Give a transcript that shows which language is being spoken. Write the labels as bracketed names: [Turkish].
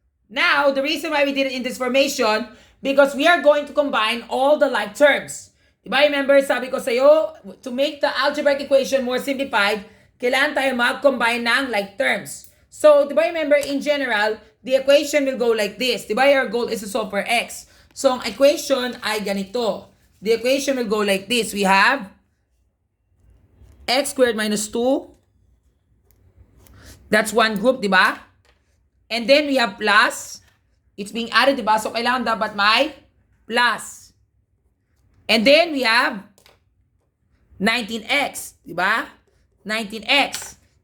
[English] Now, the reason why we did it in this formation, because we are going to combine all the like terms. Diba, remember, [Filipino] sabi ko sa'yo, [English] to make the algebraic equation more simplified, [Filipino] kailangan tayo mag-combine ng [English] like terms. So, diba, remember, in general, the equation will go like this. Diba, our goal is to solve for x. [Filipino] So, ang equation ay ganito. [English] The equation will go like this. We have x squared minus 2. That's one group, diba? And then we have plus. It's being added, diba? [Filipino] So, kailangan dapat may plus. [English] And then we have 19x, [Filipino] diba? 19x.